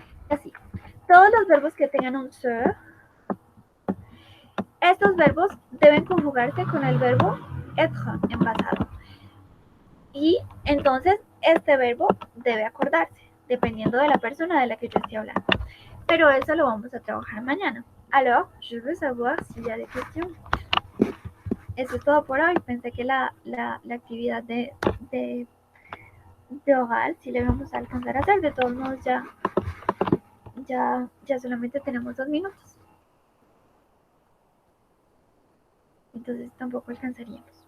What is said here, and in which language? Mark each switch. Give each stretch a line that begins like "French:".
Spanish: Así. Todos los verbos que tengan un se, estos verbos deben conjugarse con el verbo être en pasado. Y entonces este verbo debe acordarse, dependiendo de la persona de la que yo esté hablando. Pero eso lo vamos a trabajar mañana.
French: Alors, je veux savoir s'il y a des questions.
Spanish: Eso es todo por hoy. Pensé que la actividad de oral sí le vamos a alcanzar a hacer. De todos modos, ya solamente tenemos 2 minutos. Entonces tampoco alcanzaríamos.